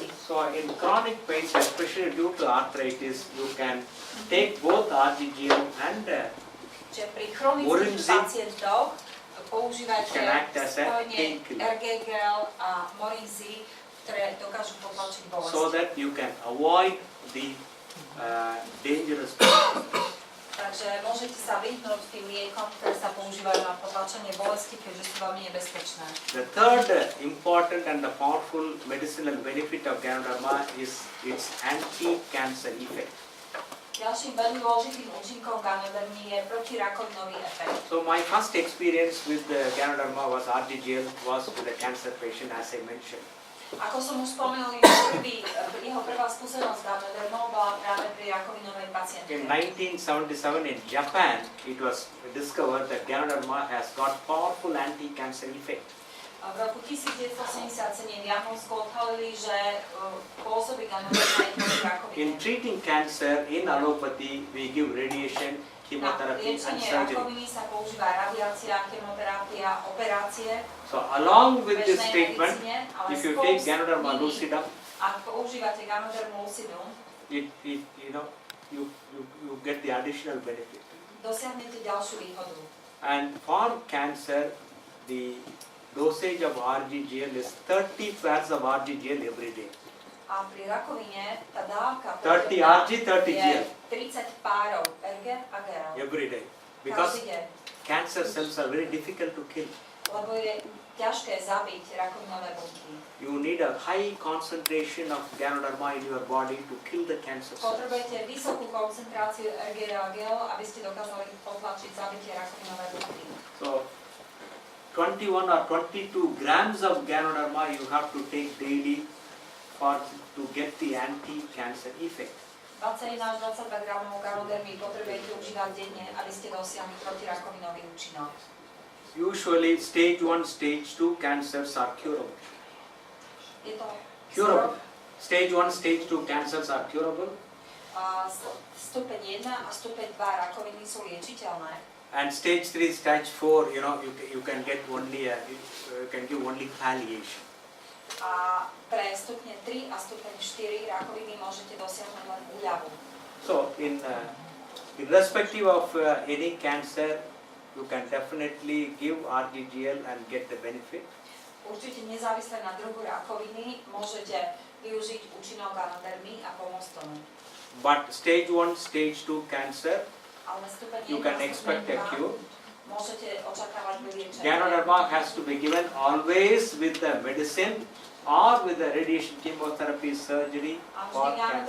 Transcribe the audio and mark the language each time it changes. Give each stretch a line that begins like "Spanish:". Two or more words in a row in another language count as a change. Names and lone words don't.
English: So in chronic pains, especially due to arthritis, you can take both RGGL and
Slovak: Čiže pri chronických pacientoch používajte spojenie RGGL a morinzi, ktoré dokážu potlačiť bolesti.
English: So that you can avoid the dangerous pain.
Slovak: Takže môžete sa vyhnúť tým liekom, ktoré sa používajú na potlačenie bolesti, keďže sú veľmi nebezpečné.
English: The third important and the powerful medicinal benefit of Ganoderma is its anti-cancer effect.
Slovak: Ďalším veľmi dôležitým účinkom Ganodermy je protirakovinový efekt.
English: So my first experience with the Ganoderma was RGGL was with a cancer patient, as I mentioned.
Slovak: Ako som už spomenul, jeho prvá skúsenosť s Ganodermou bola práve pri rakovinovej pacientke.
English: In 1977 in Japan, it was discovered that Ganoderma has got powerful anti-cancer effect.
Slovak: V roku 1977 v Japonsku odhalili, že pôsobí Ganoderma aj proti rakovine.
English: In treating cancer in allopathy, we give radiation, chemotherapy and
Slovak: liečenie
English: surgery.
Slovak: rakoviny sa používa radiácia, chemoterapia, operácie.
English: So along with this treatment, if you take Ganoderma lucidum,
Slovak: ak používate Ganodermu lucidum,
English: you get the additional benefit.
Slovak: dosiahnete ďalšiu výhodu.
English: And for cancer, the dosage of RGGL is 30 pairs of RGGL every day.
Slovak: A pri rakovine tá dávka 30 RG, 30 je GL 30 párov RG a GL.
English: every day. Because cancer cells are very difficult to kill.
Slovak: Lebo je ťažké zabiť rakovinové bunky.
English: You need a high concentration of Ganoderma in your body to kill the cancer cells.
Slovak: Potrebujete vysokú koncentráciu RG a GL, aby ste dokázali potlačiť zabitie rakovinové bunky.
English: So 21 or 22 grams of Ganoderma you have to take daily to get the anti-cancer effect.
Slovak: 21 až 22 gramov Ganodermy potrebujete užívať denne, aby ste dosiahli protirakovinový účinok.
English: Usually stage 1, stage 2 cancers are curable.
Slovak: Je to
English: Curable. Stage 1, stage 2 cancers are curable.
Slovak: Stupeň 1 a stupeň 2 rakoviny sú liečiteľné.
English: And stage 3, stage 4, you can get only you can give only palliation.
Slovak: A pre stupne 3 a stupeň 4 rakoviny môžete dosiahnuť len úľavu.
English: So irrespective of any cancer, you can definitely give RGGL and get the benefit.
Slovak: Určite nezávisle na druhu rakoviny môžete využiť účinok Ganodermy a pomôcť tomu.
English: But stage 1, stage 2 cancer,
Slovak: Ale stupeň 1
English: you can expect a cure.
Slovak: Môžete očakávať vyliečenie.
English: Ganoderma has to be given always with the medicine or with the radiation chemotherapy surgery for cancer.